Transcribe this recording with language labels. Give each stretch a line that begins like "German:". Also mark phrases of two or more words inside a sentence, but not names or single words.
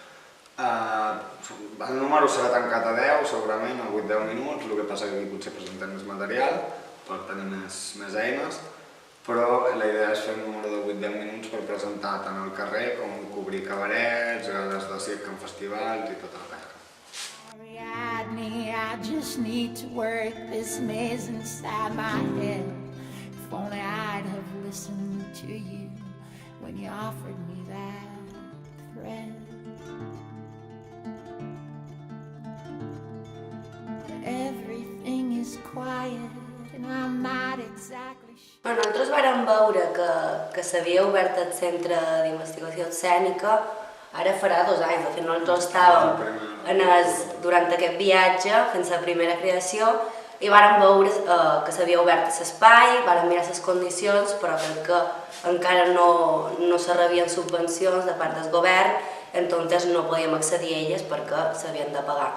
Catalan: El número serà tancat a 10, segurament, a 8-10 minuts, el que passa que aquí potser presentem més material per tenir més eines, però la idea és fer un número de 8-10 minuts per presentar tant al carrer com cobrir cabarets, gales de circ en festivals i tota la pesca.
English: Ariadne, I just need to work this maze inside my head. If only I'd have listened to you when you offered me that thread. Everything is quiet and I'm not exactly sure.
Catalan: Nosaltres vàrem veure que s'havia obert el Centre d'Investigació Escènica ara farà 2 anys. De fet, nosaltres estàvem durant aquest viatge fent la primera creació i vàrem veure que s'havia obert l'espai, vàrem mirar les condicions, però crec que encara no se rebien subvencions de part del govern entonces no podíem accedir a elles perquè s'havien de pagar.